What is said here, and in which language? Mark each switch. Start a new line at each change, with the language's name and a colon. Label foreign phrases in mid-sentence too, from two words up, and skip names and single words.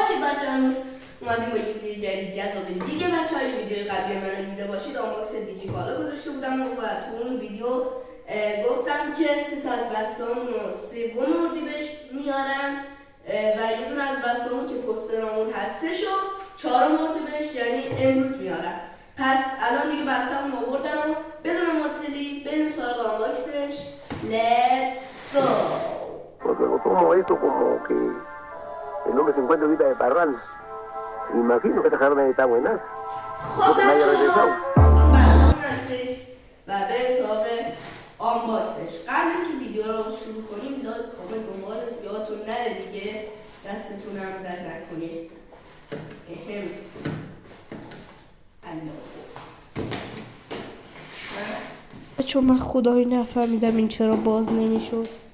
Persian: بچه‌ها اومدیم با یه ویدیو جدید جذاب دیگه. بچه‌ها این ویدیو قبلی منو دیده باشید، آنباکس دیجی کالا گذاشته بودم و تو اون ویدیو گفتم که سه تا از بسته‌هامون رو 3 اردیبهشت میارن و یه دونه از بسته‌هامون که پوسترامون هستش و 4 اردیبهشت یعنی امروز میارن. پس الان دیگه بسته‌مون آوردن و بدون معطلی بریم سراغ آنباکسش.
English: Let's go.
Spanish: Porque lo tomo esto como que el hombre se encuentra ahorita de parrán. Imagino que esta carne está buena.
Persian: خب بچه‌ها بسته‌مون هستش و بریم سراغ آنباکسش. قبل اینکه ویدیو رو شروع کنیم لایک کامنت دنبال یادتون نره دیگه، دستتون هم درد نکنید. چون من خدایی نفهمیدم این چرا باز نمیشد.